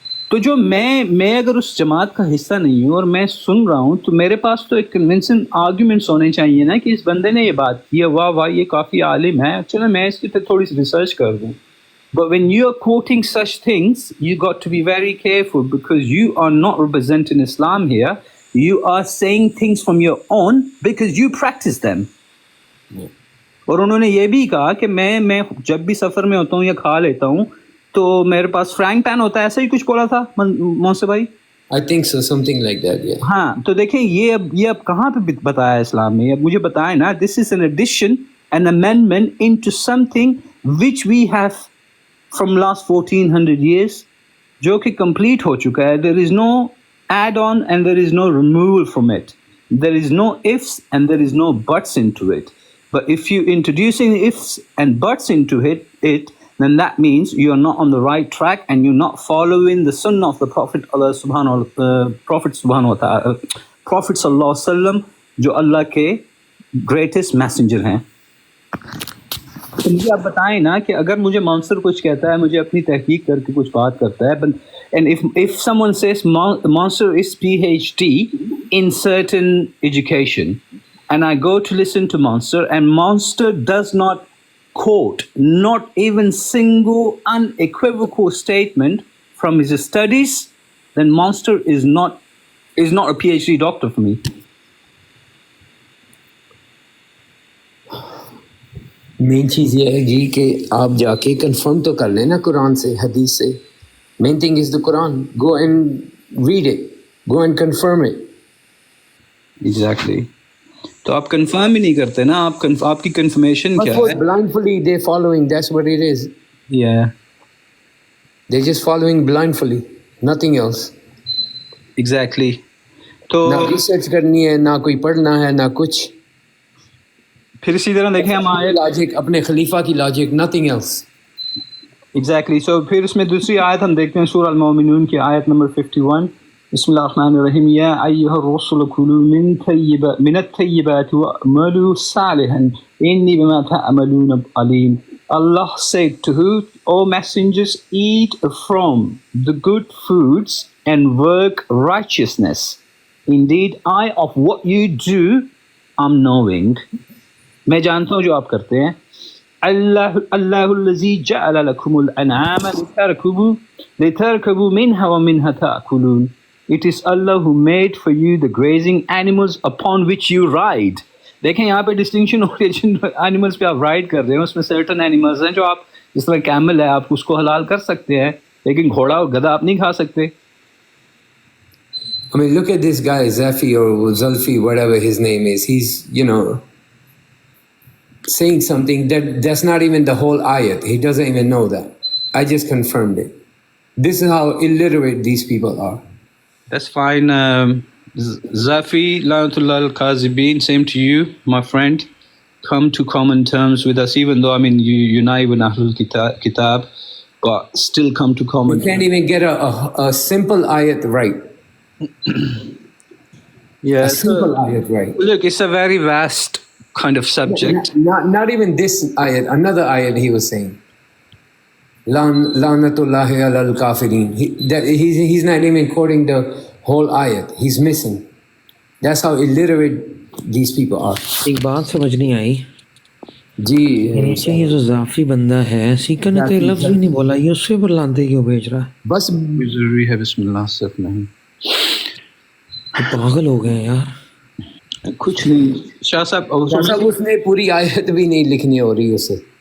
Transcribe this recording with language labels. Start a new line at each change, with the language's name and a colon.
Urdu: تو جو میں اگر اس جماعت کا حصہ نہیں ہوں اور میں سن رہا ہوں، تو میرے پاس تو ایک کنونسنگ آرگیومنٹس ہونے چاہیے نا کہ اس بندے نے یہ بات کی ہے، واہ یہ کافی عالم ہے، چلو میں اس کی تھوڑی سی ریسرچ کر دوں.
English: But when you are quoting such things, you got to be very careful because you are not representing Islam here. You are saying things from your own because you practice them.
Urdu: اور انہوں نے یہ بھی کہا کہ میں جب بھی سفر میں ہوتا ہوں یا کھا لیتا ہوں تو میرے پاس فرینک پین ہوتا ہے، ایسا ہی کچھ بولا تھا محسن بھائی.
English: I think so, something like that, yeah.
Urdu: ہاں تو دیکھیں یہ اب کہاں پہ بتایا اسلام میں؟ اب مجھے بتائیں نا.
English: This is an addition, an amendment into something which we have from last 1400 years,
Urdu: جو کہ complete ہو چکا ہے.
English: There is no add-on and there is no removal from it. There is no ifs and there is no buts into it. But if you introducing ifs and buts into it, then that means you are not on the right track and you're not following the sunnah of the Prophet subhanahu wa ta'ala, Prophet sallallahu alaihi wasallam,
Urdu: جو اللہ کے greatest messenger ہیں. تو مجھے آپ بتائیں نا کہ اگر مجھے مانسر کچھ کہتا ہے، مجھے اپنی تحقیق کر کے کچھ بات کرتا ہے،
English: and if someone says Mansur is PhD in certain education and I go to listen to Mansur and Mansur does not quote not even single unequivocal statement from his studies, then Mansur is not a PhD doctor for me.
Urdu: مین چیز یہ ہے جی کہ آپ جا کے confirm تو کر لیں نا قرآن سے، حدیث سے.
English: Main thing is the Quran. Go and read it, go and confirm it.
Urdu: Exactly. تو آپ کنفرم ہی نہیں کرتے نا. آپ کی کنفرمیشن کیا ہے؟
English: blindly they following, that's what it is. Yeah. They're just following blindly, nothing else. Exactly. تو
Urdu: نہ ریسرچ کرنی ہے، نہ کوئی پڑھنا ہے، نہ کچھ. پھر اسی طرح دیکھیں ہم آیت لاجک، اپنے خلیفہ کی لاجک،
English: nothing else. Exactly.
Urdu: سو پھر اس میں دوسری آیت ہم دیکھتے ہیں سورہ المومنون کی آیت نمبر 51.
Arabic: بسم اللہ الرحمن الرحیم. یا ایھا الرسل کلوا من الطیبات واعملوا صالحا انی بما تعملون علیم.
English: Allah said to who? O messengers, eat from the good foods and work righteousness. Indeed, I of what you do am knowing.
Urdu: میں جانتا ہوں جو آپ کرتے ہیں.
Arabic: اللہ الذی جعل لکم الانعام لترکبوا منها ومنها تأکلون.
English: It is Allah who made for you the grazing animals upon which you ride.
Urdu: دیکھیں یہاں پہ ڈسٹنکشن ہو رہی ہے جن اینیملس پہ آپ رائڈ کر رہے ہیں، اس میں سرٹن اینیملس ہیں جو آپ جس طرح کیمل ہے آپ اس کو حلال کر سکتے ہیں، لیکن گھوڑا اور گدھا آپ نہیں کھا سکتے.
English: I mean, look at this guy, Zafi or Zulfi, whatever his name is. He's, saying something that's not even the whole ayat. He doesn't even know that. I just confirmed it. This is how illiterate these people are. That's fine. Zafi
Arabic: Lanatullah al-Kazibin,
English: same to you, my friend. Come to common terms with us, even though, I mean, you're not even Ahlul Kitab, but still come to common You can't even get a simple ayat right. Yeah, A simple ayat right. look, it's a very vast kind of subject. Not even this ayat. Another ayat he was saying.
Arabic: Lanatullahi alal kafirin.
English: He's not even quoting the whole ayat. He's missing. That's how illiterate these people are.
Urdu: ایک بات سمجھ نہیں آئی جی نیچے یہ جو ضعفی بندہ ہے سیکا نے تو یہ لفظ ہی نہیں بولا یہ اس سے پر لانتے کیوں بھیج رہا ہے بس ضروری ہے بسم اللہ صرف نہیں یہ پاگل ہو گئے ہیں یار کچھ نہیں شاہ صاحب اس نے پوری آیت بھی نہیں لکھنی ہو رہی اسے